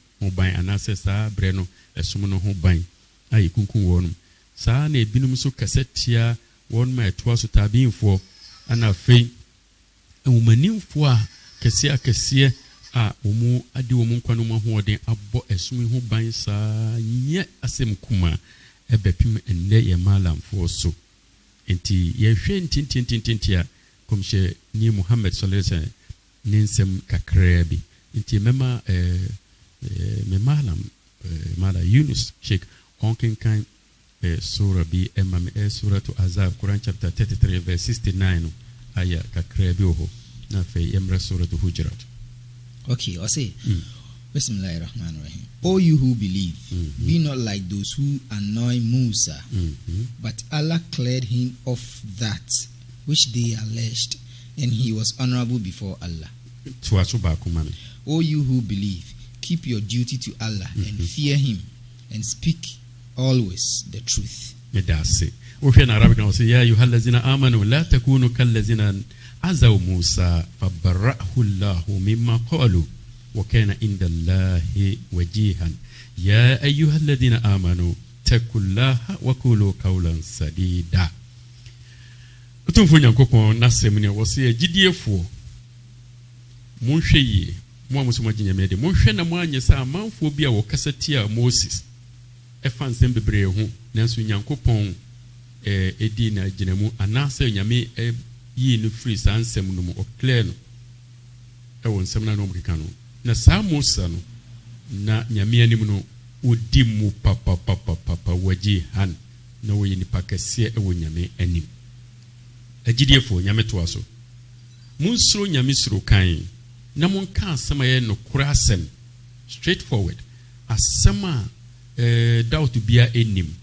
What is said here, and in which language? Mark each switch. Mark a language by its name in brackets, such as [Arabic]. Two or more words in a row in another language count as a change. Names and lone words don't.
[Akan] ho ban anaasɛ saa brɛ no ɛsom no ho ban a yɛkunkun wɔnom saa na ebinom nso kasa tia wɔnom a ɛtoa so taabinfoɔ ana afei ɛwomanimfoɔ a kɛseɛ a wɔn ade wɔn nkwa no mu ahoɔden abɔ ɛsom ho ban saa nyɛ asɛm kuma ɛbɛpem ɛnnɛ yɛ malamfoɔ so nti yɛhwɛ ntintintintinti a kɔmhyɛ ni Muhammad [Arabic] صلى الله عليه وسلم [Akan] ne nsɛm kakraa bi nti mɛma me mala Yunus Sheikh onkenkan sura bi ɛma me suratu Azab Quran [English] chapter 33 verse 69 [Akan] no aya kakraa bi ho na afei yɛmra suratu Hujurat. [English] Okay, I'll say Bismillahirrahmanirrahim. O you who believe, be not like those who annoy Musa, but Allah cleared him of that which they alleged, and he was honorable before Allah. O you who believe, keep your duty to Allah and fear him, and speak always the truth. [Arabic] وفي العربي نقول يا أيها الذين آمنوا لا تكونوا كالذين عزوا موسى فبرأه الله مما قالوا وكان عند الله وجيها يا أيها الذين آمنوا اتقوا الله وقولوا قولا سديدا. [Akan] Utumfu nyankopon nasem ne wose agidiefoɔ monhwɛ yie mo amusom aginyamede monhwɛ na mo anye sa amanfoɔ bi a wɔkasa tia Moses ɛfa nsɛm bebree ho nanso nyankopon edi na aginamu anaasɛ nyame yi no free saa nsɛm no mu ɔclear no ɛwɔ nsɛm na no mkeka no na saa Musa no na nyame anim no odi mu papa waji han na wo nipa kɛseɛ ɛwɔ nyame anim agidiefo nyame to aso munsuro nyame suro kan na monka asɛm ayɛ no kora asɛm [English] straight forward [Akan] asɛm a doubt bia enim